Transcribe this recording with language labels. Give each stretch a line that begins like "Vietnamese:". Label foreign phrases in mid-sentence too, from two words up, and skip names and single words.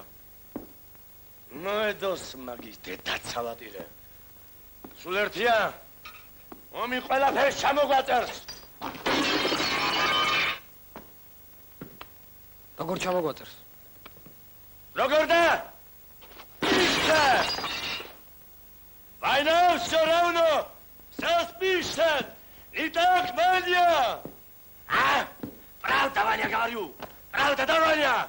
Georgian: მოედოს მაგის დედაცალატირე. სულ ერთია? ომი ყველაფერს ჩამოგვაწერს. როგორ ჩამოგვაწერს? როგორ და? ისე!
Russian: Война все равно! Все спишет! И так, Ваня! А? Правда, Ваня, говорю! Правда, да, Ваня?